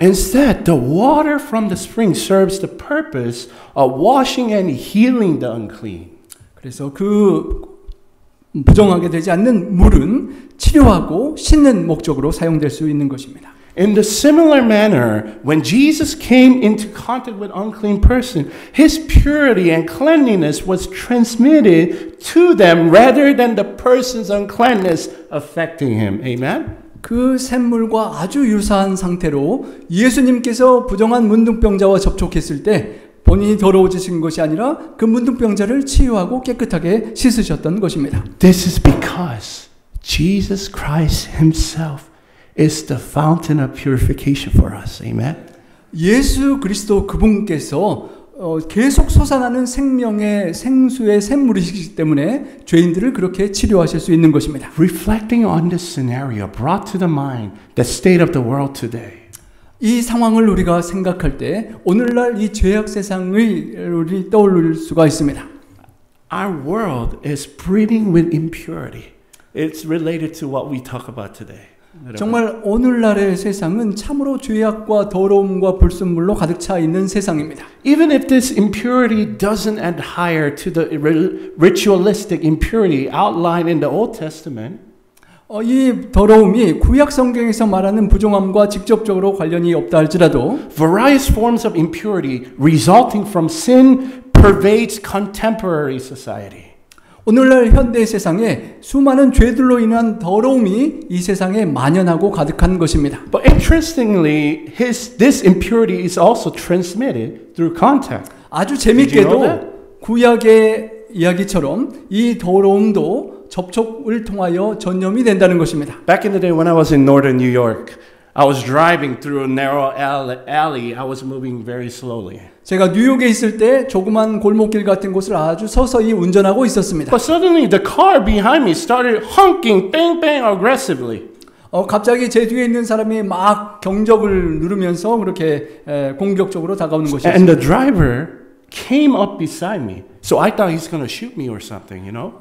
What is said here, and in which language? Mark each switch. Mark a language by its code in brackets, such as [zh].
[en] Instead, the water from the spring serves the purpose of washing and healing the unclean. [ko] 그래서 그 부정하게 되지 않는 물은 치료하고 씻는 목적으로 사용될 수 있는 것입니다. [en] In the similar manner, when Jesus came into contact with unclean person, his purity and cleanliness was transmitted to them rather than the person's uncleanness affecting him. Amen? [ko] 그 샘물과 아주 유사한 상태로 예수님께서 부정한 문둥병자와 접촉했을 때 본인이 더러워지신 것이 아니라 그 문둥병자를 치유하고 깨끗하게 씻으셨던 것입니다. [en] This is because Jesus Christ himself is the fountain of purification for us. Amen? [ko] 예수 그리스도 그분께서 계속 솟아나는 생명의 생수의 샘물이시기 때문에 죄인들을 그렇게 치료하실 수 있는 것입니다. [en] Reflecting on this scenario brought to the mind the state of the world today. [ko] 이 상황을 우리가 생각할 때 오늘날 이 죄악 세상을 우리 떠올릴 수가 있습니다. [en] Our world is breathing with impurity. It's related to what we talk about today. [ko] 정말 오늘날의 세상은 참으로 죄악과 더러움과 불순물로 가득 차 있는 세상입니다. [en] Even if this impurity doesn't adhere to the ritualistic impurity outlined in the Old Testament, [ko] 이 더러움이 구약 성경에서 말하는 부정함과 직접적으로 관련이 없다 할지라도 [en] various forms of impurity resulting from sin pervades contemporary society. [ko] 오늘날 현대 세상에 수많은 죄들로 인한 더러움이 이 세상에 만연하고 가득한 것입니다. [en] But interestingly, this impurity is also transmitted through contact. [ko] 아주 재밌게도 구약의 이야기처럼 이 더러움도 접촉을 통하여 전염이 된다는 것입니다. [en] Back in the day when I was in northern New York, I was driving through a narrow alley. I was moving very slowly. [ko] 제가 뉴욕에 있을 때 조그만 골목길 같은 곳을 아주 서서히 운전하고 있었습니다. [en] But suddenly the car behind me started honking, bang, bang, aggressively. [ko] 갑자기 제 뒤에 있는 사람이 막 경적을 누르면서 그렇게 공격적으로 다가오는 것이었습니다. [en] And the driver came up beside me. So I thought he's going to shoot me or something, you know?